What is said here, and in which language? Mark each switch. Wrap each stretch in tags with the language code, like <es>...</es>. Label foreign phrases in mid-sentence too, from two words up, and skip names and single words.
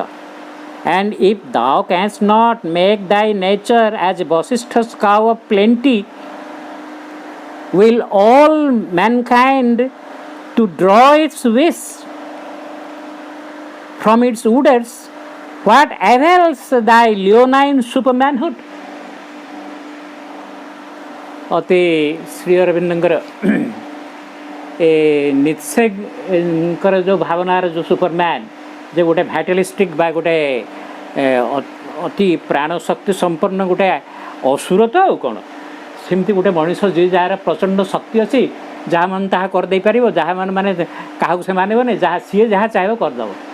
<en>And if thou canst not make thy nature as Vasishtha's cow of plenty, will all mankind to draw its wish from its udders, what avails thy leonine supermanhood?</en> <or>ଅତି ଶ୍ରୀ ଅରବିନ୍ଦଙ୍କର ଏ ନିତ୍ସେଙ୍କର ଯେଉଁ ଭାବନାର ଯେଉଁ ସୁପରମ୍ୟାନ୍ ଯେ ଗୋଟେ ଭାଇଟାଲିଷ୍ଟିକ୍ ବା ଗୋଟେ ଅତି ପ୍ରାଣ ଶକ୍ତି ସମ୍ପନ୍ନ ଗୋଟେ ଅସୁର ତ ଆଉ କ'ଣ ସେମିତି ଗୋଟେ ମଣିଷ ଯିଏ ଯାହାର ପ୍ରଚଣ୍ଡ ଶକ୍ତି ଅଛି ଯାହା ମାନେ ତାହା କରିଦେଇପାରିବ ଯାହା ମାନେ କାହାକୁ ସେ ମାନିବନି ଯାହା ସିଏ ଯାହା ଚାହିଁବ କରିଦେବ।</or>